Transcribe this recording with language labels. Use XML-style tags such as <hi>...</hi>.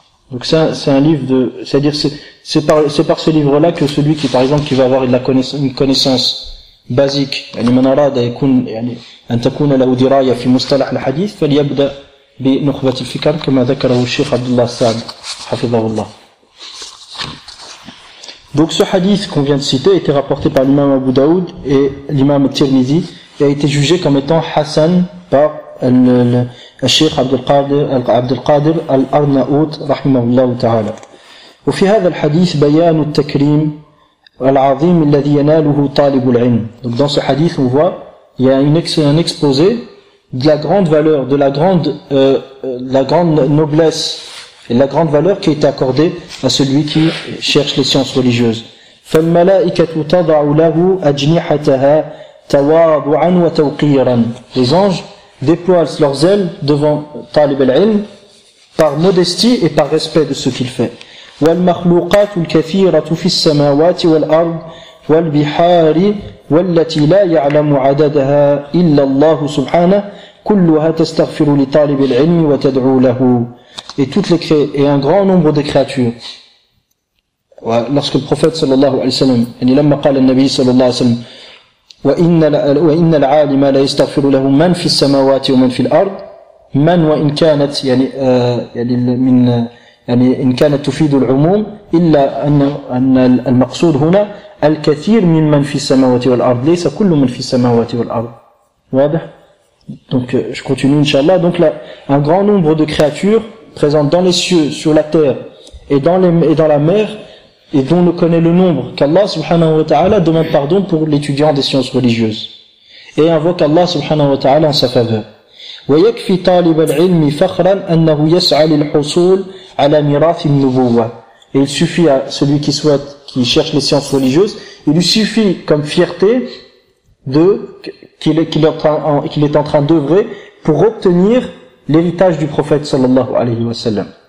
<fr>Donc ça c'est un livre de c'est par ce livre là que celui qui par exemple qui va avoir une connaissance basique</fr> <ar>يعني من أراد يكون يعني أن تكون له دراية في مصطلح الحديث فليبدأ بنخبة الفكر كما ذكره الشيخ عبد الله السعد حفظه الله.</ar> <fr>Donc ce hadith qu'on vient de citer a été rapporté par l'imam Abu Daoud et l'imam Tirmidhi et a été jugé comme étant hassan par الشيخ عبد القادر الأرناؤوط</fr> <ar>رحمه الله تعالى. وفي هذا الحديث بيان التكريم العظيم الذي يناله طالب العلم.</ar> <fr>Donc dans ce hadith on voit il y a un exposé de la grande valeur, de la grande noblesse et la grande valeur qui est accordée à celui qui cherche les sciences religieuses.</fr> <ar>فالملائكة تضع له أجنحتها تواضعا وتوقيرا.</ar> <fr>Les anges déploient leurs ailes devant Talib al-Ilm par modestie et par respect de ce qu'il fait.</fr> <ar>والمخلوقات الكثيرة في السماوات والأرض والبحار والتي لا يعلم عددها إلا الله سبحانه كلها تستغفر لطالب العلم وتدعو له.</ar> <fr>Et toutes les créatures, et un grand nombre de créatures. Lorsque le prophète</fr> <ar>صلى الله عليه وسلم, يعني لما قال النبي صلى الله عليه وسلم وَإِنَّ الْعَالِمَ لَا يَسْتَغْفِرُ لَهُ مَنْ فِي السَّمَاوَاتِ وَمَنْ فِي الْأَرْضِ مَنْ وَإِنْ كَانَتْ يعني إن كانت تفيد العموم إلا أن المقصود هنا الكثير من من في السماوات والأرض ليس كل من في السماوات والأرض. واضح؟</ar> <fr>Donc je continue inshallah. Donc là, un grand nombre de créatures présentes dans les cieux, sur la terre et dans la mer et dont ne connaît le nombre qu'Allah subhanahu wa ta'ala demande pardon pour l'étudiant des sciences religieuses et invoque Allah subhanahu wa ta'ala en sa faveur.</fr> <ar>ويكفي طالب العلم فخرا انه يسعى للحصول على ميراث النبوة.</ar> <fr>Et il suffit à celui qui souhaite, qui cherche les sciences religieuses, il lui suffit comme fierté de qu'il est en train d'œuvrer pour obtenir l'héritage du prophète sallallahu alayhi wa sallam.</fr>